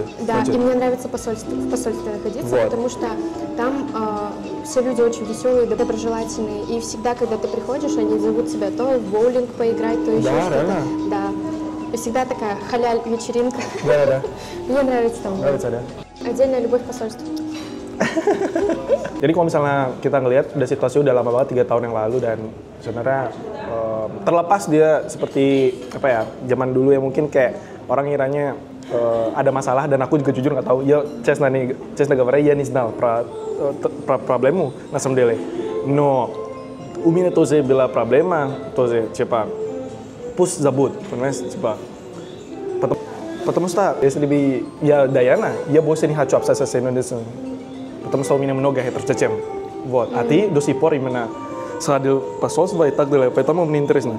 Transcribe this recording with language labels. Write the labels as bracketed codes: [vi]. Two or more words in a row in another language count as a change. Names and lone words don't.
[ru] Да, и мне нравится в посольстве находиться, потому что там все люди очень веселые, доброжелательные. И всегда, когда ты приходишь, они зовут тебя то в боулинг поиграть, то еще что-то. Реально? Да. И всегда такая халяль-вечеринка. Да. Мне нравится там. [id] Nggak ya? [ru] Отдельная любовь к посольству. [id] Jadi kalau misalnya kita ngelihat udah situasi udah lama banget 3 tahun yang lalu dan sebenarnya terlepas dia seperti apa ya zaman dulu ya mungkin kayak orang ngiranya ada masalah dan aku juga jujur nggak tahu ya [ru] честно говоря я не знал проблему на самом деле но у меня тоже была проблема тоже типа пусть забудь понимаешь типа потому что если бы я Даяна я больше не хочу общаться с Индонезией потому что у меня много хейтеров зачем вот а ты до сих пор именно сходил посольство и так далее поэтому мне интересно.